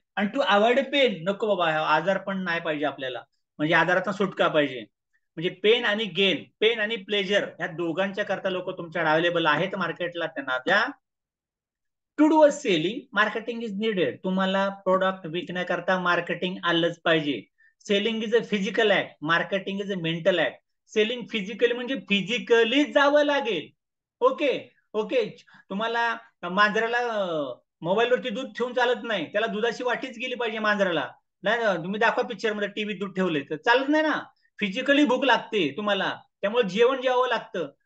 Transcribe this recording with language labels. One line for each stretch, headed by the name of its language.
Marathi: आणि
English: to avoid pain,
Marathi: नको बाबा आजार पण नाही पाहिजे आपल्याला, म्हणजे आजारातून सुटका पाहिजे. म्हणजे पेन आणि गेन, पेन आणि प्लेजर, ह्या दोघांच्या करता लोक तुमच्याकडे अवेलेबल आहेत मार्केटला, त्यांना द्या.
English: To do a selling, marketing is needed.
Marathi: तुम्हाला प्रोडक्ट विकण्याकरता मार्केटिंग आलंच पाहिजे.
English: Selling is a physical act, marketing is a mental act.
Marathi: Selling physically म्हणजे फिजिकली जावं लागेल. Okay okay. तुम्हाला मांजराला मोबाईलवरती दूध ठेवून चालत नाही, त्याला दुधाची वाटीच गेली पाहिजे मांजराला. नाही ना, तुम्ही दाखवा पिक्चर मध्ये टीव्ही दूध ठेवले तर चालत नाही ना. फिजिकली भूक लागते तुम्हाला, त्यामुळे जेवण जेवावं लागतं.